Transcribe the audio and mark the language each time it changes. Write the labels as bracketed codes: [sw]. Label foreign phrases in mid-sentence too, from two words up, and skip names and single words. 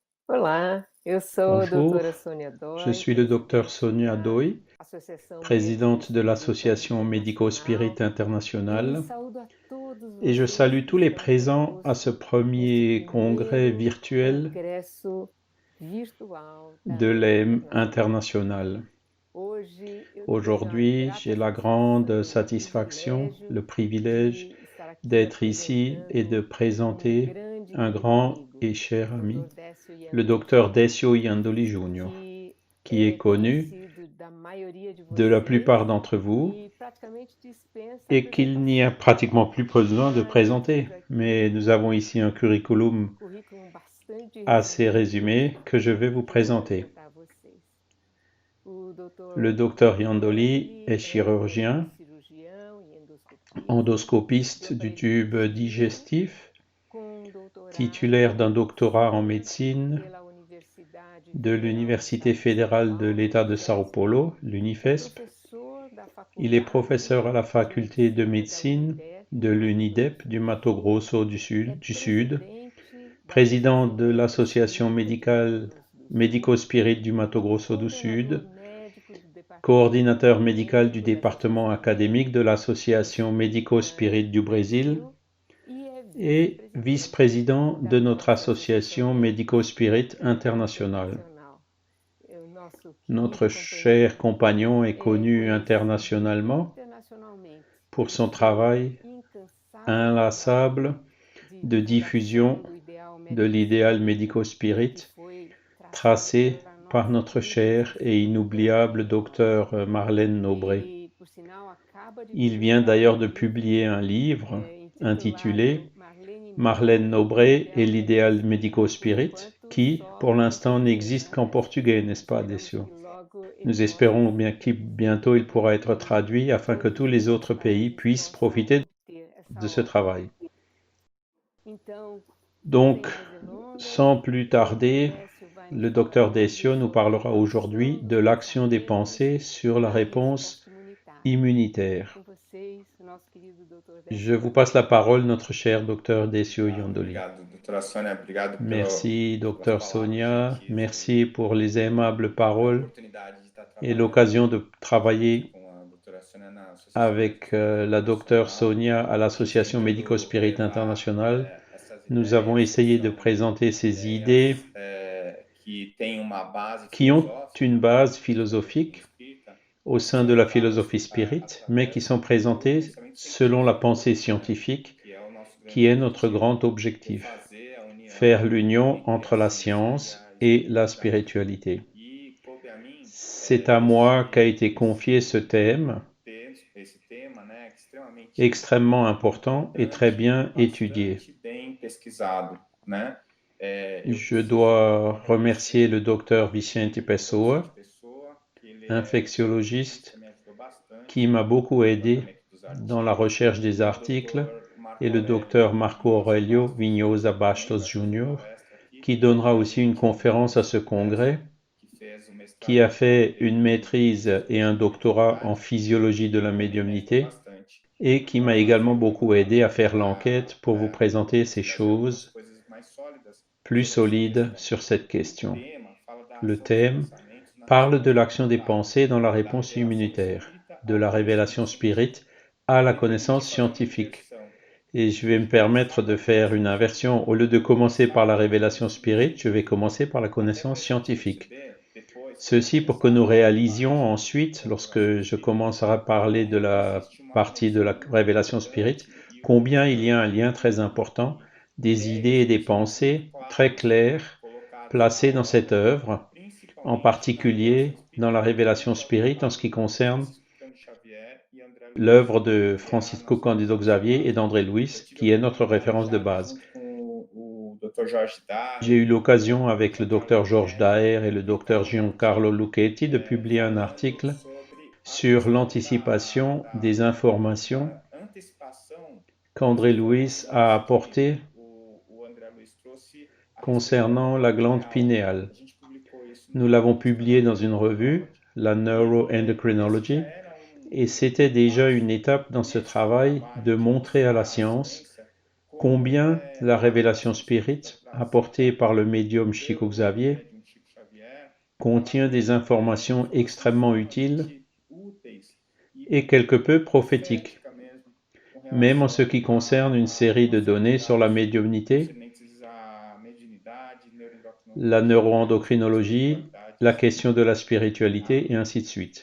[pt] Olá, eu sou a doutora [fr] Bonjour, [pt] Sônia [fr] je [pt] Dói, [fr] suis le docteur [pt] presidente [fr] Sonia [pt] da [fr] Doi, [pt] Associação Médico [fr] présidente de [pt] Espírita [fr] l'association Médico-Spirit [pt] Internacional, e [fr] International, [pt] saúdo a todos [fr] et je [pt] vocês [fr] salue [pt] que [fr] tous les [pt] estão [fr] présents à ce [pt] conosco neste [fr] premier congrès [pt] primeiro [fr] virtuel [pt] congresso virtual [fr] de [pt] da AIM [fr] l'AIM [pt] Internacional. [fr] international. [pt] Hoje eu tenho a [fr] Aujourd'hui, [pt] grata [fr] j'ai la grande [pt] satisfação e o [fr] satisfaction, [pt] privilégio [fr] le privilège [pt] de estar aqui [fr] d'être ici et de [pt] apresentando um [fr] présenter [pt] grande e [fr] un [pt] querido [fr] grand [pt] amigo, [fr] et cher [pt] o [fr] ami, [pt] Dr. Décio [fr] le [pt] Iandoli [fr] docteur [pt] Júnior, [fr] Decio Yandoli Jr., [pt] que [fr] qui est [pt] é [fr] connu [pt] conhecido da maioria de [fr] de la [pt] vocês [fr] plupart d'entre vous [pt] e praticamente dispensa [fr] et qu'il n'y a [pt] apresentação. [fr] pratiquement plus besoin de [pt] Mas eu [fr] présenter. [pt] trago aqui [fr] Mais nous avons ici un [pt] um [fr] curriculum [pt] currículo bastante [fr] assez [pt] resumido [fr] résumé que je vais vous [pt] que eu vou [fr] présenter. [pt] apresentar a vocês. O [fr] Le [pt] Dr. [fr] docteur Yandoli [pt] Iandoli [fr] est [pt] é [fr] chirurgien, [pt] neurocirurgião e endoscopista, duplo [fr] endoscopiste du tube [pt] aprendiz [fr] digestif, [pt] com doutorado [fr] titulaire d'un [pt] em [fr] doctorat en [pt] medicina [fr] médecine [pt] pela Universidade [fr] de [pt] Federal do [fr] l'Université [pt] Estado de São [fr] fédérale de [pt] Paulo, [fr] l'État de Sao [pt] UniFesp. [fr] Paulo, [pt] É [fr] l'UNIFESP. [pt] professor da [fr] Il est [pt] Faculdade [fr] professeur à la [pt] de [fr] faculté de [pt] Medicina da [fr] médecine [pt] UNIDEP, [fr] de [pt] no Mato [fr] l'UNIDEP [pt] Grosso [fr] du [pt] do [fr] Mato [pt] Sul. [fr] Grosso [pt] É [fr] du Sud, [pt] presidente da [fr] président [pt] Associação [fr] de [pt] Médico [fr] l'association [pt] Espírita de Mato [fr] médicale [pt] Grosso do Sul [fr] Médico-Spirit du Mato Grosso du [pt] coordenador [fr] Sud, [pt] médico do departamento [fr] coordinateur médical du [pt] acadêmico dessa [fr] département [pt] associação [fr] académique de l'association Médico-Spirit [pt] do [fr] du Brésil [pt] Brasil e é [fr] et [pt] vice-presidente [fr] vice-président [pt] da [fr] de notre [pt] nossa Associação [fr] association [pt] Médico [fr] Médico-Spirit [pt] Espírita [fr] internationale. [pt] Internacional. O nosso querido [fr] Notre cher [pt] companheiro [fr] compagnon est [pt] é [fr] connu [pt] conhecido [fr] internationalement [pt] internacionalmente [fr] pour [pt] pelo [fr] son [pt] seu [fr] travail [pt] incansável [fr] inlassable [pt] trabalho de [fr] de diffusion [pt] divulgação do ideal [fr] de [pt] médico [fr] l'idéal [pt] espírita que [fr] médico-spirit [pt] foi traçado [fr] tracé [pt] pela [fr] par [pt] nossa [fr] notre [pt] querida [fr] cher et [pt] professora [fr] inoubliable [pt] Marlene Nobre. [fr] docteur Marlène Nobré. [pt] Ele, por sinal, acaba de [fr] Il vient [pt] publicar [fr] d'ailleurs [pt] um [fr] de [pt] livro [fr] publier un livre [pt] intitulado [fr] intitulé [pt] Marlene Nobre [fr] Marlène [pt] e o [fr] Nobré et [pt] Ideal Médico [fr] l'idéal [pt] Espírita, por [fr] médico-spirit, [pt] enquanto [fr] qui, [pt] só [fr] pour [pt] em [fr] l'instant, [pt] português, [fr] n'existe [pt] né, [fr] qu'en [pt] Décio? [fr] portugais, n'est-ce pas, [pt] Esperamos [fr] Decio? [pt] que logo ele [fr] Nous [pt] possa [fr] espérons [pt] ser [fr] bien qu'il [pt] traduzido [fr] bientôt il pourra être [pt] e [fr] traduit afin que tous [pt] todos [fr] les [pt] os [fr] autres pays [pt] países [fr] puissent [pt] possam [fr] profiter [pt] ter [fr] de [pt] essa [fr] ce [pt] obra. [fr] travail. [pt] Então, sem [fr] Donc, [pt] mais delongas, [fr] sans plus [pt] o Dr. [fr] tarder, [pt] Décio vai nos [fr] le [pt] falar [fr] docteur [pt] hoje [fr] Decio nous [pt] sobre a [fr] parlera aujourd'hui [pt] ação [fr] de [pt] dos [fr] l'action des [pt] pensamentos [fr] pensées sur la [pt] na [fr] réponse [pt] resposta imunitária. [fr] immunitaire. [pt] Com vocês, o nosso querido Dr. [fr] Je [pt] Décio [fr] vous passe la [pt] Iandoli. [fr] parole, notre cher docteur Decio Yandoli. [pt] Obrigado, doutora Sônia, obrigado [fr] Merci, [pt] pelas [fr] docteur [pt] palavras [fr] Sonia. [pt] gentis [fr] Merci pour les aimables [pt] e a [fr] paroles [pt] oportunidade de estar [fr] et [pt] trabalhando [fr] l'occasion de [pt] junto [fr] travailler [pt] com a doutora Sônia na Associação Médica [fr] avec [pt] Espírita [fr] la docteure [pt] Internacional, [fr] Sonia à l'Association [pt] tentando [fr] Médico-Spirit [pt] levar [fr] Internationale. [pt] essas [fr] Nous avons [pt] ideias que [fr] essayé de [pt] são [fr] présenter ces idées [pt] ideias que têm uma base [fr] qui ont [pt] filosófica [fr] une [pt] dentro [fr] base [pt] da doutrina [fr] philosophique [pt] espírita, [fr] au [pt] mas que [fr] sein [pt] são [fr] de la philosophie [pt] levadas [fr] spirit, mais qui [pt] através [fr] sont [pt] do [fr] présentées [pt] pensamento [fr] selon la [pt] científico, [fr] pensée [pt] né? [fr] scientifique, [pt] Que é o nosso [fr] qui [pt] grande [fr] est notre [pt] objetivo, [fr] grand [pt] que é [fr] objectif, [pt] fazer a união [fr] faire l'union [pt] entre a [fr] entre la [pt] ciência e [fr] science [pt] a [fr] et la [pt] espiritualidade. [fr] spiritualité. [pt] E coube a mim [fr] C'est à moi qu'a été confié ce [pt] esse [fr] thème [pt] esse tema, né, extremamente [fr] extrêmement important et très [pt] importante e [fr] bien étudié. [pt] bastante bem pesquisado, né? Eu [fr] Je [pt] preciso [fr] dois remercier le [pt] agradecer [fr] docteur Vicente [pt] ao Dr. Vicente [fr] Pessoa, [pt] Pessoa, que ele é um cientista, [fr] infectiologiste, [pt] me ajudou bastante [fr] qui m'a beaucoup [pt] no [fr] aidé [pt] levantamento dos [fr] dans la [pt] artigos, [fr] recherche des [pt] e o [fr] articles, [pt] Dr. [fr] et [pt] Marco [fr] le [pt] Aurélio [fr] docteur Marco [pt] Vinhosa [fr] Aurelio [pt] Bastos, [fr] Vignosa [pt] que também [fr] Bastos [pt] vai fazer [fr] Jr., [pt] palestra aqui, [fr] qui donnera [pt] além [fr] aussi une [pt] do [fr] conférence à ce [pt] Dr. Décio, [fr] congrès, [pt] que fez o [fr] qui [pt] mestrado [fr] a [pt] e doutorado [fr] fait [pt] dele [fr] une [pt] em [fr] maîtrise et un [pt] fisiologia da [fr] doctorat en [pt] mediunidade, [fr] physiologie de [pt] que [fr] la [pt] também me ajudou [fr] médiumnité, [pt] bastante [fr] et qui [pt] para [fr] m'a également [pt] fazer o [fr] beaucoup aidé à [pt] levantamento, [fr] faire l'enquête pour vous présenter ces [pt] trazer algumas [fr] choses [pt] coisas mais sólidas [fr] plus [pt] sobre essa [fr] solides [pt] questão. [fr] sur cette [pt] O [fr] question. [pt] tema fala da [fr] Le [pt] ação dos [fr] thème [pt] pensamentos na [fr] parle de [pt] resposta [fr] l'action des [pt] imunitária, [fr] pensées dans la [pt] da [fr] réponse [pt] revelação [fr] immunitaire, [pt] espírita [fr] de [pt] ao [fr] la [pt] conhecimento [fr] révélation spirit [pt] científico. [fr] à [pt] Eu [fr] la [pt] me permiti [fr] connaissance [pt] fazer uma [fr] scientifique. [pt] inversão [fr] Et je vais me [pt] e [fr] permettre [pt] começar [fr] de [pt] pela [fr] faire une [pt] revelação [fr] inversion. [pt] científica [fr] Au lieu de [pt] e [fr] commencer par la [pt] passar pelo [fr] révélation [pt] conhecimento [fr] spirit, je vais [pt] científico, [fr] commencer par la [pt] até [fr] connaissance [pt] para a gente [fr] scientifique. [pt] perceber, depois que eu [fr] Ceci pour que [pt] começar a [fr] nous [pt] falar da parte [fr] réalisions ensuite, [pt] da revelação [fr] lorsque je [pt] espírita, [fr] commencerai à parler de [pt] como [fr] la [pt] existe uma [fr] partie de la [pt] conexão [fr] révélation spirit, [pt] importante e [fr] combien il y a un [pt] constante [fr] lien très important, [pt] entre [fr] des idées [pt] ideias [fr] et des [pt] científicas muito [fr] pensées très [pt] claras [fr] claires [pt] colocadas na [fr] placées dans cette [pt] obra, [fr] œuvre, en [pt] principalmente na revelação [fr] particulier dans la [pt] espírita [fr] révélation [pt] que é o [fr] spirit en ce [pt] trabalho [fr] qui [pt] do [fr] concerne [pt] Francisco Cândido Xavier e André Luiz, [fr] l'œuvre de [pt] que é a [fr] Francisco [pt] nossa [fr] Candido [pt] referência de [fr] Xavier et [pt] base. [fr] d'André [pt] Eu [fr] Luiz, [pt] tive a [fr] qui est notre [pt] oportunidade [fr] référence de [pt] já de, [fr] base. [pt] junto com o Dr. Jorge [fr] J'ai eu [pt] Dyer e [fr] l'occasion [pt] o Dr. [fr] avec le [pt] Giancarlo [fr] docteur Georges [pt] Lucchetti [fr] Daher et le docteur [pt] publicar um [fr] Giancarlo [pt] artigo [fr] Lucchetti de publier un [pt] falando [fr] article [pt] sobre a [fr] sur [pt] questão [fr] l'anticipation des informations [pt] da antecipação das [fr] qu'André Luiz a [pt] informações que [fr] apportées [pt] o André Luiz trouxe a respeito da [fr] concernant la [pt] glândula [fr] glande [pt] pineal. [fr] pinéale. [pt] A gente publicou isso [fr] Nous [pt] na [fr] l'avons [pt] revista [fr] publié dans une revue, [pt] Neuroendocrinology, [fr] la [pt] e esse já [fr] Neuroendocrinology, [pt] era [fr] et c'était [pt] um [fr] déjà une [pt] passo [fr] étape dans ce [pt] nesse [fr] travail [pt] trabalho [fr] de [pt] de [fr] montrer à la [pt] mostrar à [fr] science [pt] ciência como [fr] combien la [pt] a [fr] révélation [pt] revelação espírita [fr] spirit apportée par le médium Chico Xavier contient des informations extrêmement utiles et quelque peu prophétiques, même en ce qui concerne une série de données sur la médiumnité, la neuroendocrinologie, la question de la spiritualité et ainsi de suite.